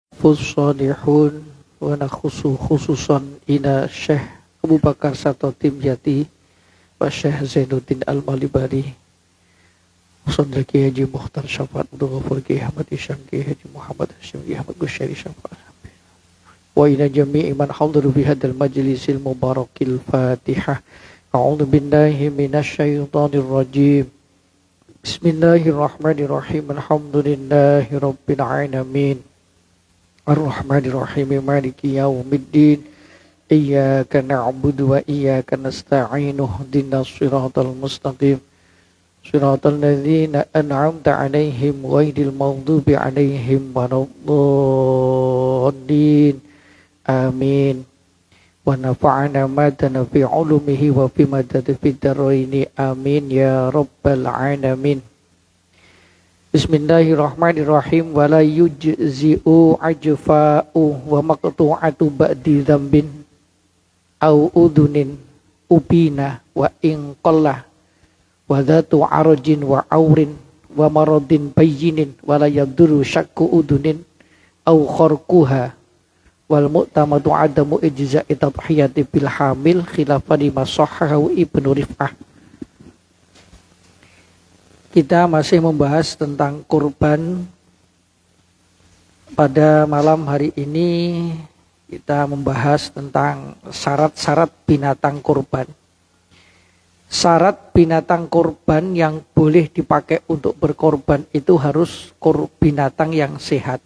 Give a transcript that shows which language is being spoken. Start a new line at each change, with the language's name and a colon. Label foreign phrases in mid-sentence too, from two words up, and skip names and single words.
Arabic: السلف الصالحين ونخص خصوصا إلى Syekh Abu Bakar Sato Timjati wa Syekh Zainuddin Al-Malibari Saudara Kiai Haji Mukhtar Syafaat Abdul Ghafur Kiai Ahmad Isyam Kiai Haji Muhammad Hashim Kiai Ahmad Gusyari Syafaat وإلى جميع من حضر بهذا المجلس المبارك الفاتحة. أعوذ بالله من الشيطان الرجيم. بسم الله الرحمن الرحيم. الحمد لله رب العالمين. الرحمن الرحيم مالك يوم الدين. إياك نعبد وإياك نستعين. اهدنا الصراط المستقيم. صراط الذين أنعمت عليهم غير المغضوب عليهم ولا الضالين. Amin. ونفعنا ما في علومه وفي مدد في الدارين. آمين يا رب العالمين. بسم الله الرحمن الرحيم. ولا يجزئ أعجف ومقطوعة بعض ذنب أو أذن أبين وإن قل وذات عرج وعور ومرض بين ولا يضر شق أذن أو خرقها والمعتمد عدم إجزاء التضحية بالحامل خلافا لما صححه ابن الرفعة.
Indonesian: Kita masih membahas tentang kurban. Pada malam hari ini kita membahas tentang syarat-syarat binatang kurban. Syarat binatang kurban yang boleh dipakai untuk berkorban itu harus binatang yang sehat.